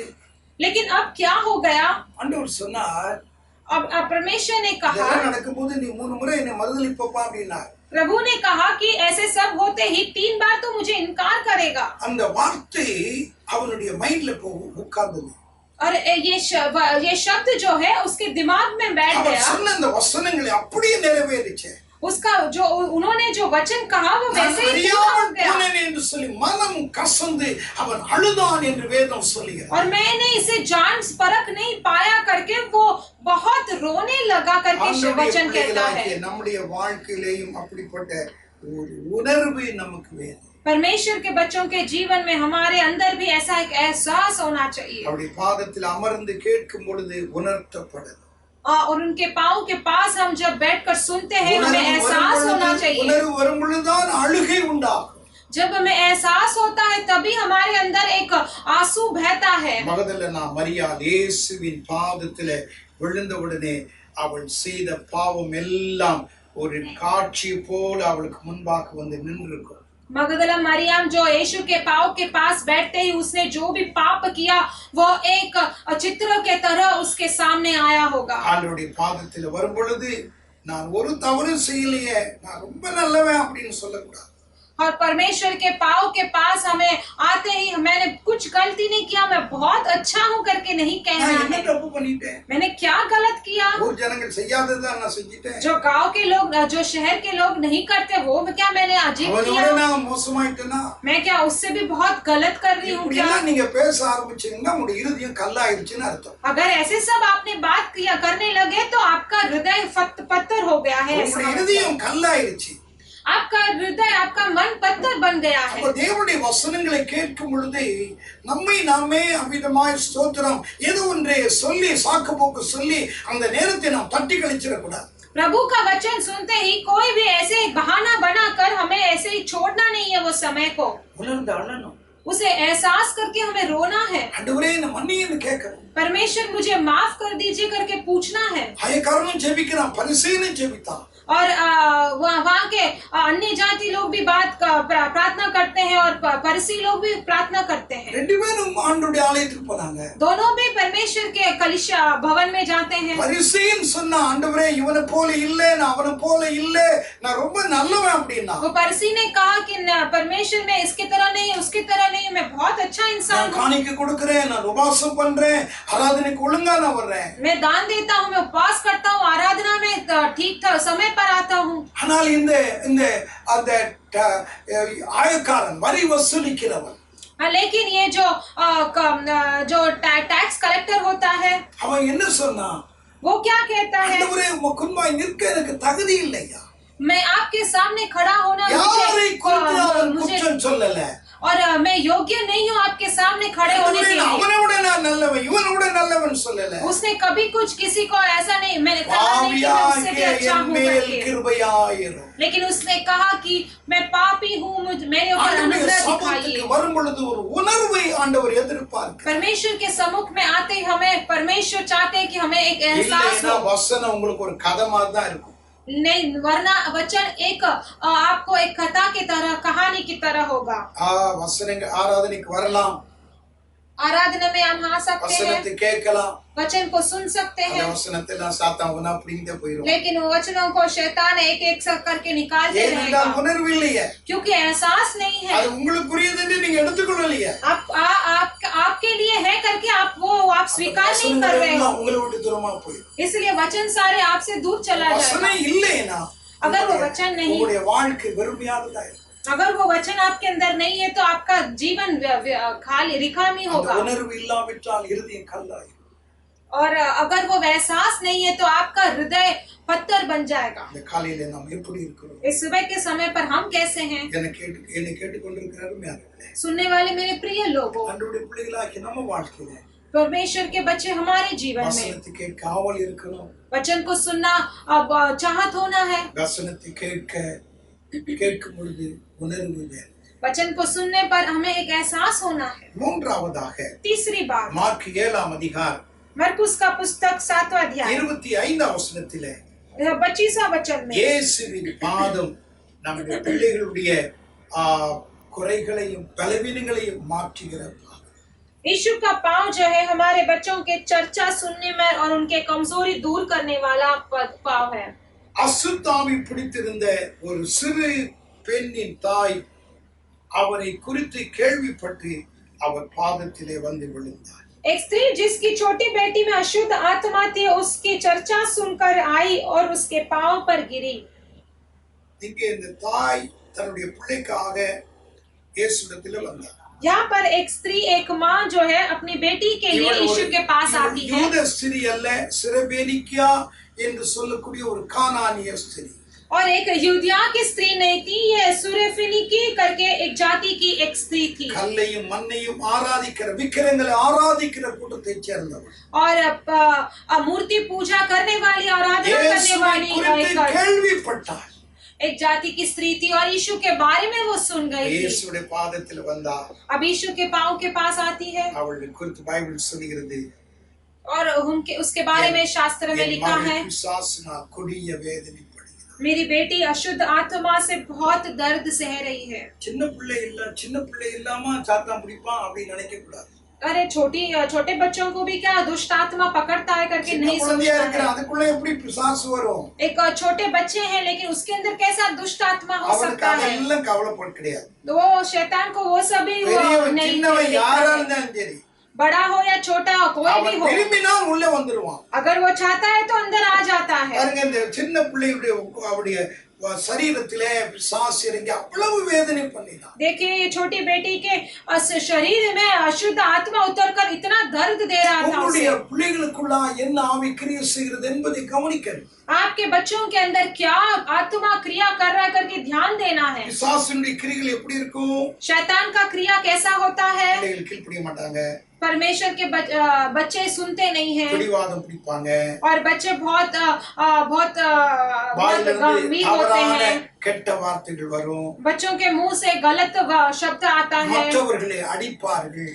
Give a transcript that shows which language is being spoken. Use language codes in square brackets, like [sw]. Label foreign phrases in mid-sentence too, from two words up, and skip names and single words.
[hi] लेकिन अब क्या हो गया? [ta] ஆண்டவர் சொன்னார், [hi] अब परमेश्वर ने कहा, [ta] நடக்கும்போது நீ 3 முறை என்னை மறுதலிப்பப்பா அப்படின்னார். [hi] प्रभु ने कहा कि ऐसे सब होते ही 3 बार तो मुझे इनकार करेगा। [ta] அந்த வார்த்தை அவனுடைய மைண்ட்ல உட்கார்ந்தது. [hi] और ये शब्द जो है उसके दिमाग में बैठ गया। [ta] சொன்ன அந்த வசனங்களை அப்படியே நிறைவேறிச்சு. [hi] उसका जो उन्होंने जो वचन कहा वो वैसे ही पूरा हो गया। [ta] என்று சொல்லி மனம் கசந்து அவன் அழுதான் என்று வேதம் சொல்லுகிறது. [hi] और मैंने इसे जान परख नहीं पाया करके वो बहुत रोने लगा करके वचन कहता है। [ta] நம்முடைய வாழ்க்கையிலேயும் அப்படிப்பட்ட ஒரு உணர்வு நமக்கு வேணும். [hi] परमेश्वर के बच्चों के जीवन में हमारे अंदर भी ऐसा एक एहसास होना चाहिए। [ta] அவருடைய பாதத்தில் அமர்ந்து கேட்கும் பொழுது உணர்த்தப்படுது. [hi] और उनके पांव के पास हम जब बैठकर सुनते हैं हमें एहसास होना चाहिए। [ta] உணர்வு வரும் பொழுதுதான் அழுகை உண்டாகும். [hi] जब हमें एहसास होता है तभी हमारे अंदर एक आंसू बहता है। [ta] மகதலேனா மரியாள் இயேசுவின் பாதத்திலே விழுந்தவுடனே அவள் செய்த பாவம் எல்லாம் ஒரு காட்சி போல அவளுக்கு முன்பாக வந்து நின்றிருக்கும். [hi] मगदला मरियम जो यीशु के पांव के पास बैठते ही उसने जो भी पाप किया वो एक चित्र के तरह उसके सामने आया होगा। [ta] ஆண்டவருடைய பாதத்தில் வரும் பொழுது நான் ஒரு தவறு செய்யலையே, நான் ரொம்ப நல்லவன் அப்படின்னு சொல்லக்கூடாது. [hi] और परमेश्वर के पांव के पास हमें आते ही मैंने कुछ गलती नहीं किया, मैं बहुत अच्छा हूँ करके नहीं कहना है। मैंने क्या गलत किया? जो गांव के लोग, जो शहर के लोग नहीं करते वो क्या मैंने अजीब किया? मैं क्या उससे भी बहुत गलत कर रही हूँ क्या? अगर ऐसे सब आपने बात किया करने लगे तो आपका हृदय पत्थर हो गया है। आपका हृदय, आपका मन पत्थर बन गया है। [ta] தேவனுடைய வசனங்களை கேட்கும் பொழுது நம்மை நாமே அமிதமாய் ஸ்தோத்திரம் ஏதோ ஒன்றை சொல்லி சாக்குப்போக்கு சொல்லி அந்த நேரத்தை நாம் தட்டி கழிச்சிட கூடாது। [hi] प्रभु का वचन सुनते ही कोई भी ऐसे बहाना बनाकर हमें ऐसे ही छोड़ना नहीं है। वो समय को उसे एहसास करके हमें रोना है। [ta] ஆண்டவரே என்ன மன்னியுன்னு கேட்கணும்। [hi] परमेश्वर मुझे माफ कर दीजिए करके पूछना है। [ta] பயக்காரனும் ஜெபிக்கிறான், பரிசேயனும் ஜெபித்தான்। [hi] और वहाँ के अन्य जाति लोग भी प्रार्थना करते हैं और फरीसी लोग भी प्रार्थना करते हैं। दोनों भी परमेश्वर के कलीसिया भवन में जाते हैं। वो फरीसी ने कहा कि परमेश्वर में इसकी तरह नहीं, उसकी तरह नहीं, मैं बहुत अच्छा इंसान हूँ, मैं दान देता हूँ, मैं उपवास करता हूँ, आराधना में ठीक समय पर आता हूँ। [ta] ஆயக்காரன் வரி வசூலிக்கிறவன், [hi] लेकिन ये जो [en] tax collector [hi] होता है [ta] அவன் என்ன சொன்னான்? [hi] वो क्या कहता है? [ta] முன்பாய் நிற்க எனக்கு தகுதி இல்லையா, [hi] मैं आपके सामने खड़ा होना मुझे [ta] சொல்லல, [hi] और मैं योग्य नहीं हूँ आपके सामने खड़े होने के लिए। उसने कभी कुछ किसी को ऐसा नहीं, मैंने कहा नहीं कि मैं उससे भी हूँ [ta] மேல் [hi] करके। [ta] கிருபையாயிரும். [hi] लेकिन उसने कहा कि मैं पापी हूँ, मेरे ऊपर [ta] ஆண்டவருடைய [hi] अनुग्रह [ta] சமூகத்துக்கு [hi] दिखाइए। [ta] வரும் பொழுது ஒரு உணர்வை ஆண்டவர் எதிர்பார்க்கிறார். [hi] परमेश्वर के सम्मुख में आते ही हमें परमेश्वर चाहते हैं कि हमें एक एहसास [ta] இல்லைன்னா [hi] हो। [ta] வசனம் உங்களுக்கு ஒரு கதை மாதிரி தான் இருக்கும். [hi] नहीं, वरना वचन एक आपको एक कथा की तरह, कहानी की तरह होगा। [ta] வசனங்கள் ஆராதனைக்கு வரலாம், [hi] आराधना में हम आ सकते हैं, [ta] வசனத்தை கேட்கலாம், [hi] वचन को सुन सकते [ta] அந்த [hi] हैं, [ta] வசனத்தை எல்லாம் சாத்தான் உனா பிடிங்கிட்டே போயிடும். [hi] लेकिन वो वचनों को शैतान एक एक सब करके निकालते [ta] ஏனென்றால் [hi] रहेगा, [ta] உணர்வு இல்லையே, [hi] क्योंकि एहसास नहीं है। [ta] அது உங்களுக்குரியது என்று நீங்க எடுத்துக்கொள்ளலையே. [hi] आपके लिए है करके आप स्वीकार नहीं कर रहे हो, [ta] உங்களை விட்டு தூரமா போயிடும். [hi] इसलिए वचन सारे आपसे दूर चला जाएगा। [ta] வசனம் இல்லைனா [hi] अगर वो वचन नहीं, [ta] உங்களுடைய வாழ்க்கை வெறுமையானதா இருக்கும். [hi] अगर वो वचन आपके अंदर नहीं है तो आपका जीवन खाली रिकामी [ta] அந்த [hi] होगा। [ta] உணர்வு இல்லாவிட்டால் இருதயம் கல்லாய். [hi] और अगर वो एहसास नहीं है तो आपका हृदय पत्थर बन जाएगा। [ta] இந்த காலையில நாம் எப்படி இருக்கிறோம்? [hi] इस सुबह के समय पर हम कैसे हैं? [ta] என்னை கேட்டுக்கொண்டிருக்கிற அருமையானவர்களே, [hi] सुनने वाले मेरे प्रिय लोगों, [ta] ஆண்டவருடைய பிள்ளைகளாகிய நம்ம வாழ்க்கையில [hi] परमेश्वर के बच्चे हमारे जीवन में [ta] வசனத்தை கேட்க ஆவல் இருக்கணும். [hi] वचन को सुनना अब चाहत होना है। [ta] வசனத்தை கேட்கும் பொழுது உணர்வு வேணும். [hi] वचन को सुनने पर हमें एक एहसास होना है। [ta] மூன்றாவதாக [hi] तीसरी बात, [ta] மார்க் 7 அதிகாரம் [hi] मरकुस का पुस्तक 7वां अध्याय [ta] 25 வசனத்திலே [hi] 25वां वचन में [ta] இயேசுவின் பாதம் நம்முடைய பிள்ளைகளுடைய குறைகளையும் பலவீனங்களையும் மாற்றுகிற பாதம். [hi] यीशु का पांव जो है हमारे बच्चों के चर्चा सुनने में और उनके कमजोरी दूर करने वाला पांव है। [ta] அசுத்தாவி பிடித்திருந்த ஒரு சிறு பெண்ணின் தாய் அவரை குறித்து கேள்விப்பட்டு அவர் பாதத்திலே வந்து விழுந்தார். [hi] एक स्त्री जिसकी छोटी बेटी में अशुद्ध आत्मा थी, उसकी चर्चा सुनकर आई और उसके पांव पर गिरी। [ta] இங்கே இந்த தாய் தன்னுடைய பிள்ளைக்காக இயேசுவிடத்தில் வந்தார். [hi] यहाँ पर एक स्त्री, एक माँ जो है अपनी बेटी के लिए यीशु के पास आती है। [ta] யூத ஸ்திரீ அல்ல, சிரபேனிக்கியா என்று சொல்லக்கூடிய ஒரு கானானிய ஸ்திரீ. [hi] और एक यूदिया की स्त्री नहीं थी, ये सुरेफिनिकी करके एक जाति की एक स्त्री थी। [ta] கல்லையும் மண்ணையும் ஆராதிக்கிற, விக்கிரங்களை ஆராதிக்கிற கூட்டத்தை சேர்ந்தவர். [hi] और मूर्ति पूजा करने वाली, आराधना करने वाली [ta] கேள்விப்பட்டார். [hi] एक जाति की स्त्री थी और यीशु के बारे में वो सुन गई थी। [ta] இயேசுவின் பாதத்தில் வந்தார். [hi] अब यीशु के पांव के पास आती है [ta] அவளுடைய குறித்து பைபிள் சொல்கிறது. [hi] और उसके बारे में शास्त्र में लिखा है, [ta] பிசாசினால் கொடிய வேதனை படுகிறார். [hi] मेरी बेटी अशुद्ध आत्मा से बहुत दर्द सह रही है। [ta] சின்ன பிள்ளை இல்லாம சாத்தான் பிடிப்பான் அப்படி நினைக்க கூடாது. [hi] अरे छोटे बच्चों को भी क्या दुष्ट आत्मा पकड़ता है करके नहीं सोचना है। [ta] அதுக்குள்ள எப்படி பிசாசு வரும்? [hi] एक छोटे बच्चे हैं लेकिन उसके अंदर कैसा दुष्ट आत्मा हो सकता है? [ta] எல்லாம் கவலைப்பட கிடையாது. [hi] वो शैतान को वो सभी नहीं, [ta] சின்னவன் யாரா இருந்தாலும் சரி, [hi] बड़ा हो या छोटा हो, कोई भी हो, [ta] விரும்பினால் உள்ள வந்துருவான். [hi] अगर वो चाहता है तो अंदर आ जाता है। [ta] பாருங்க, இந்த சின்ன பிள்ளையுடைய அவருடைய शरीरத்திலே பிசாசு இறங்கி அவ்வளவு வேதனை பண்ணினான். [hi] देखिए, ये छोटी बेटी के शरीर में अशुद्ध आत्मा उतरकर इतना दर्द दे रहा था उसे। [ta] உங்களுடைய பிள்ளைகளுக்குள்ள என்ன ஆவி கிரியை செய்கிறது என்பதை கவனிக்கணும். [hi] आपके बच्चों के अंदर क्या आत्मा क्रिया कर रहा है करके ध्यान देना है। [ta] பிசாசுடைய கிரியைகள் எப்படி இருக்கும்? [hi] शैतान का क्रिया कैसा होता है? [ta] பிள்ளைகள் கீழ்ப்படிய மாட்டாங்க, [hi] परमेश्वर के बच्चे सुनते नहीं हैं [ta] பிடிவாதம் பிடிப்பாங்க, [hi] और बच्चे बहुत गंभीर होते हैं। [ta] கெட்ட வார்த்தைகள் வரும், [hi] बच्चों के मुंह से गलत शब्द आता है, [ta] மற்றவர்களை அடிப்பார்கள்,